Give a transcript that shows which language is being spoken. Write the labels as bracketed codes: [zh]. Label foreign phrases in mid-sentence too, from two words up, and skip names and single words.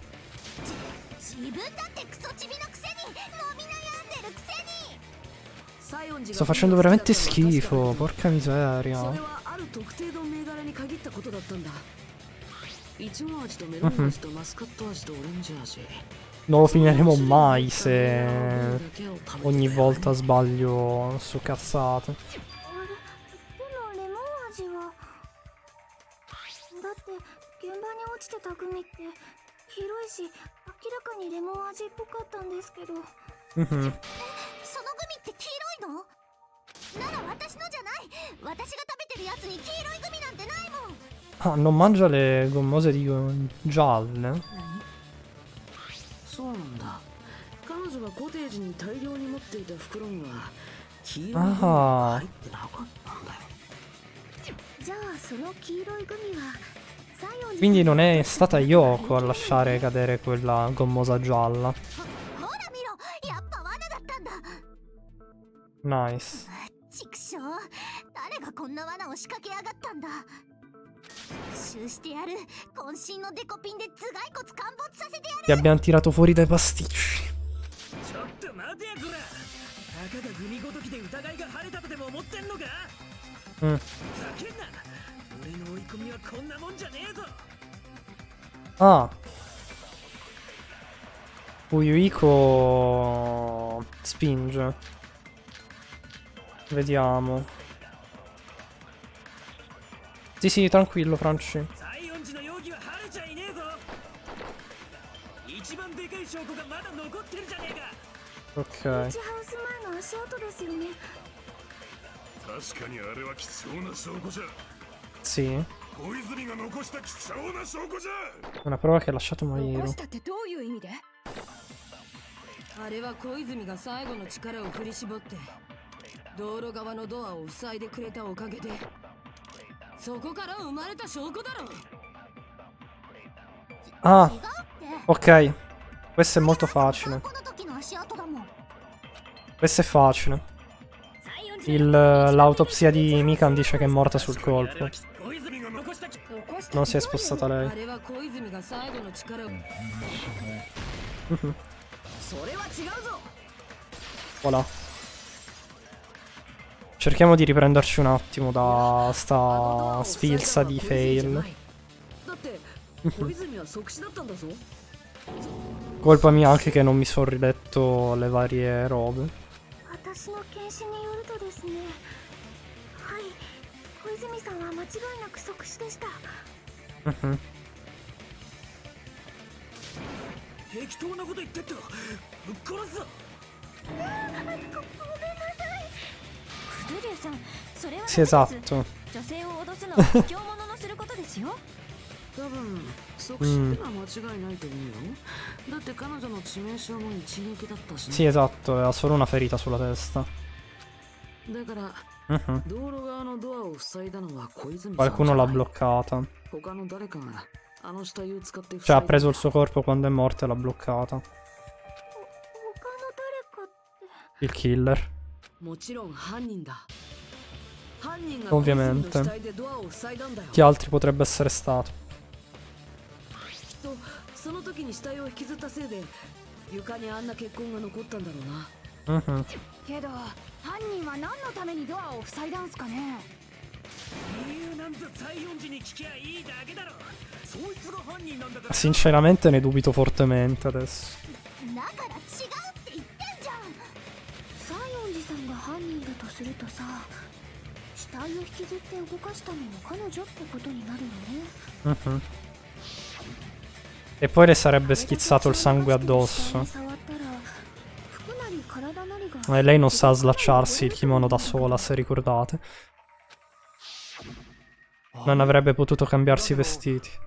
[it] Sto facendo veramente schifo, porca miseria. Non lo finiremo mai se ogni volta sbaglio su cazzate. [ja] だって現場に落ちてたグミって広いし明らかにレモン味っぽかったんですけど。そのグミって黄色いの？なら私のじゃない。私が食べてるやつに黄色いグミなんてないもん。 [it] Ah, non mangia le gommose di gialle? [ja] そうなんだ。彼女がコテージに大量に持っていた袋には黄色いグミが入ってなかったんだよ。じゃあその黄色いグミは [it] Quindi non è stata Yoko a lasciare cadere quella gommosa gialla. Nice. [ja] 畜生、誰がこんな罠を仕掛けやがったんだ。復讐してやる。渾身のデコピンで頭蓋骨陥没させてやる。 [it] Ti abbiamo tirato fuori dai pasticci. [ja] ちょっと待てやこら。たかがグミごときで疑いが晴れたとでも思ってんのか。ざけんな。俺の追い込みはこんなもんじゃねえぞ。 [it] Ah. Uyuiko spinge. Vediamo. Sì, sì, tranquillo, Franci. Ok. [ja] 確かにあれは貴重な証拠じゃ。 [it] Sì. [ja] 小泉が残した貴重な証拠じゃ。 [it] Una prova che ha lasciato Mairo. [ja] 残したってどういう意味で？あれは小泉が最後の力を振り絞って道路側のドアを塞いでくれたおかげでそこから生まれた証拠だろ。 [it] Ah. Ok. Questo è molto facile. Questo è facile. L'autopsia di Mikan dice che è morta sul colpo. Non si è spostata lei. Voilà. Cerchiamo di riprenderci un attimo da sta sfilza di fail. Colpa mia anche che non mi sono riletto le varie robe. [ja] 私の検視によるとですね。はい、小泉さんは間違いなく即死でした。適当なこと言ってっとぶっ殺すぞ。ごめんなさい。クズリュウさん、それは [it] Sì, esatto. [ja] 女性を脅すのは卑怯者のすることですよ。多分即死ってのは間違いないと思うよ。だって彼女の致命傷も一撃だったしね。 [it] Sì, esatto, aveva solo una ferita sulla testa. [ja] だから道路側のドアを塞いだのは小泉さん。 [it] Qualcuno l'ha bloccata. [ja] 他の誰かがあの死体を使って [it] Cioè ha preso il suo corpo quando è morta e l'ha bloccata. [ja] 他の誰かって [it] Il killer. [ja] もちろん犯人だ。犯人が [it] Ovviamente. [ja] 死体でドアを塞いだんだよ。 [it] Chi altri potrebbe essere stato? [ja] きっとその時に死体を引きずったせいで床にあんな血痕が残ったんだろうな。けど犯人は何のためにドアを塞いだんすかね。理由なんて西園寺に聞きゃいいだけだろ。そいつが犯人なんだから。 [it] Sinceramente ne dubito fortemente adesso. [ja] だから違うって言ってんじゃん。西園寺さんが犯人だとするとさ、死体を引きずって動かしたのも彼女ってことになるよね。 [it] E poi le sarebbe schizzato il sangue addosso. E lei non sa slacciarsi il kimono da sola, se ricordate. Non avrebbe potuto cambiarsi i vestiti.